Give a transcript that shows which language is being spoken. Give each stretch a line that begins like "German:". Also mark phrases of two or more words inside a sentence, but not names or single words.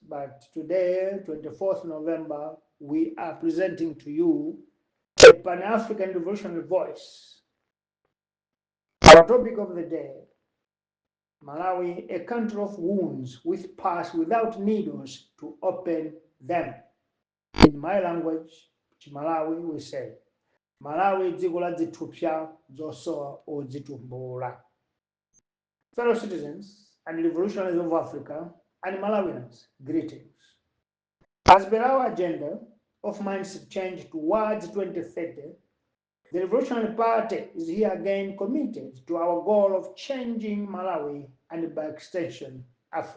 English: But today, 24th November, we are presenting to you a Pan-African revolutionary voice. Our topic of the day: Malawi, a country of wounds with paths without needles to open them. In my language, Malawi, we say,
Nyanja: Malawi dziko la zithupsa zosowa odzitumbula.
English: Fellow citizens and revolutionaries of Africa and Malawians, greetings. As per our agenda of mindset change towards 2030, the Revolutionary Party is here again committed to our goal of changing Malawi and by extension, Africa.